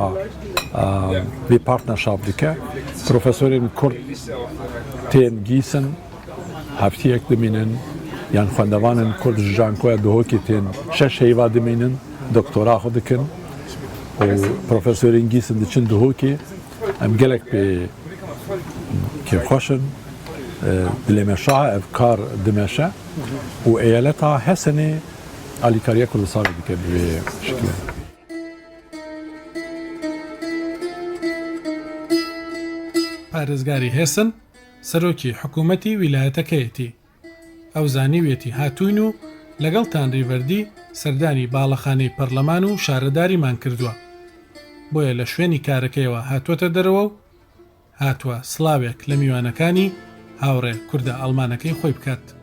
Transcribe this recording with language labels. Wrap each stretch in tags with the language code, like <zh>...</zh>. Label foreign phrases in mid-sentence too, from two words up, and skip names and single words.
<ku>vê partnerschaft dike profesorên Kurd tên gîsin heftiyek dimînin yan xwendevanên Kurd ji zankoya dihokê tên 6 heyva dimînin doktora xwe dikin û profesorên gîsin diçin dihokê em gelek pê kêfxweşin dilê me şaha ev kar dimeşe û eyaleta Hesenê alîkariya Kurdistanê dike bi vê şekilê</ku> <ckb>پارێزگاری هێسن سەرۆکی حکوومەتی ویلایەتەکەیەتی ئەو زانیوێتی هاتوین و لەگەڵ تانریڤەردی سەردانی باڵەخانەی پەرلەمان و شارەداریمان کردووە بۆیە لە شوێنی کارەکەیەوە هاتووەتە دەرەوە و هاتووە سڵاوێک لە میوانەکانی هاوڕێ کوردە ئەڵمانەکەی خۆی بکات</ckb>